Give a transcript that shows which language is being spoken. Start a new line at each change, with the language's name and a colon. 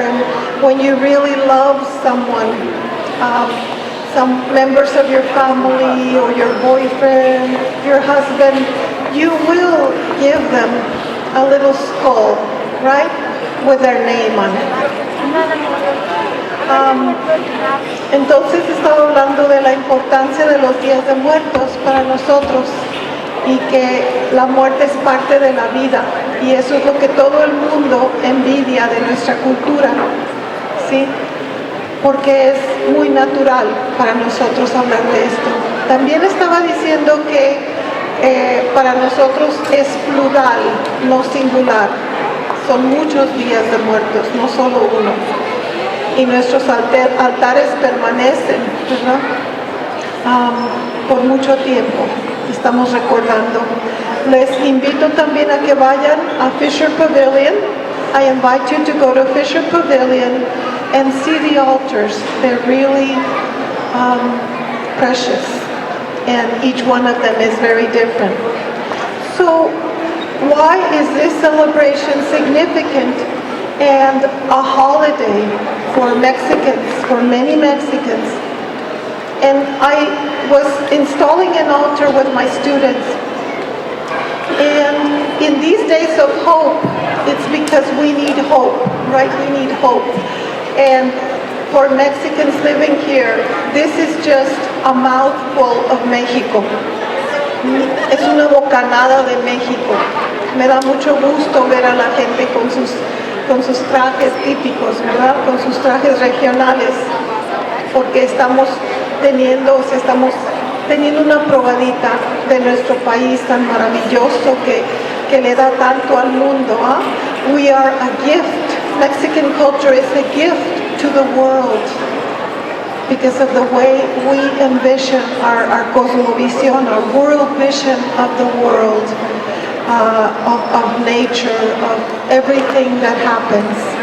English: And when you really love someone, some members of your family or your boyfriend, your husband, you will give them a little skull, right? With their name on it.
Spanish: Entonces estaba hablando de la importancia de los días de muertos para nosotros y que la muerte es parte de la vida y eso es lo que todo el mundo envidia de nuestra cultura, ¿sí? Porque es muy natural para nosotros hablar de esto. También estaba diciendo que para nosotros es plural, no singular. Son muchos días de muertos, no solo uno. Y nuestros altares permanecen, ¿verdad? Por mucho tiempo. Estamos recordando. Les invito también a que vayan a Fisher Pavilion.
English: I invite you to go to Fisher Pavilion and see the altars. They're really precious. And each one of them is very different. So Why is this celebration significant and a holiday for Mexicans, for many Mexicans? And I was installing an altar with my students. And in these days of hope, it's because we need hope, right? We need hope. And for Mexicans living here, this is just a mouthful of Mexico.
Spanish: Es una bocanada de México. Me da mucho gusto ver a la gente con sus trajes típicos, ¿verdad? Con sus trajes regionales, porque estamos teniendo una probadita de nuestro país tan maravilloso que le da tanto al mundo.
English: We are a gift. Mexican culture is a gift to the world because of the way we envision our cosmovision, our world vision of the world, of nature, of everything that happens.